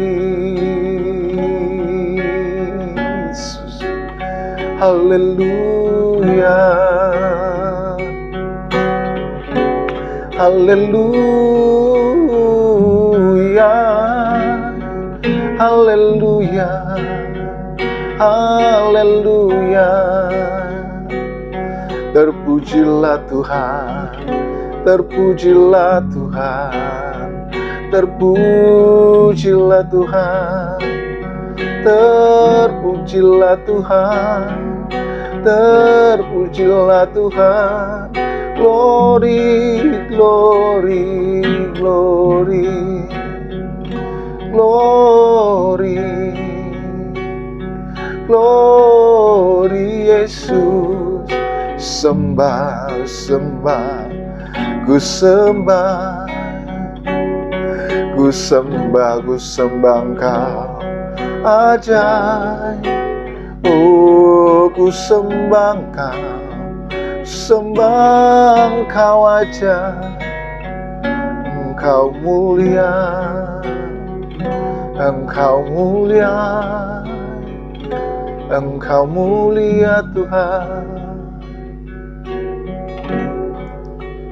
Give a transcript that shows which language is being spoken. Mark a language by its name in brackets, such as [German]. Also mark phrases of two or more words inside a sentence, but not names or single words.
[Indonesian] Yesus, haleluya, haleluya, haleluya, haleluya. Terpujilah Tuhan, terpujilah Tuhan, terpujilah Tuhan, terpujilah Tuhan, terpujilah Tuhan. [English] Glory, glory, glory, glory, glory. [Indonesian] Yesus, sembah, sembah, ku sembah, ku sembah, ku sembah Engkau ajaib. Oh, ku sembah Engkau, sembah Engkau ajaib. Engkau mulia, Engkau mulia, Engkau mulia Tuhan.